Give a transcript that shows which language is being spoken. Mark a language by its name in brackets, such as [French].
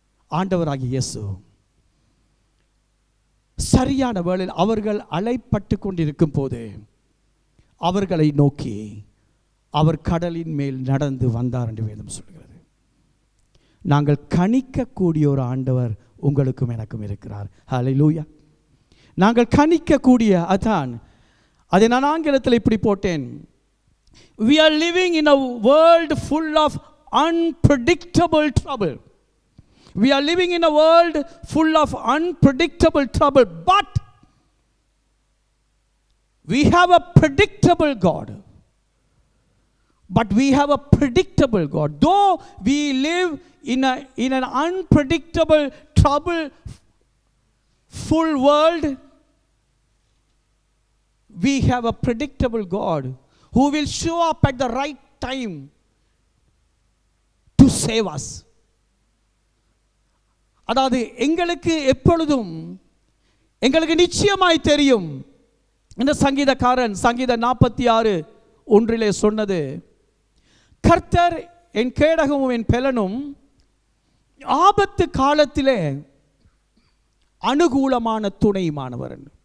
[Tamil] ஆண்டவராகிய இயேசு சரியான வேளையில் அவர்கள் அலைப்பட்டு கொண்டிருக்கும் போது அவர்களை நோக்கி அவர் கடலின் மேல் நடந்து வந்தார் என்று வேதம் சொல்கிறது. நாங்கள் கணிக்கக்கூடிய ஒரு ஆண்டவர் உங்களுக்கும் எனக்கும் இருக்கிறார். ஹல்லேலூயா. நாங்கள் கணிக்கக்கூடிய, அதான் அதை நான் ஆங்கிலத்தில் இப்படி போட்டேன், [English] we are living in a world full of unpredictable trouble. We are living in a world full of unpredictable trouble, but we have a predictable God. But we have a predictable God. Though we live in an unpredictable, trouble full world, we have a predictable God who will show up at the right time to save us. [Tamil] அதாவது எங்களுக்கு எப்பொழுதும் எங்களுக்கு நிச்சயமாய் தெரியும். இந்த சங்கீதக்காரன் சங்கீத 46:1 சொன்னது, கர்த்தர் என் கேடகமும் என் பெலனும், ஆபத்து காலத்திலே அனுகூலமான துணையுமானவர்.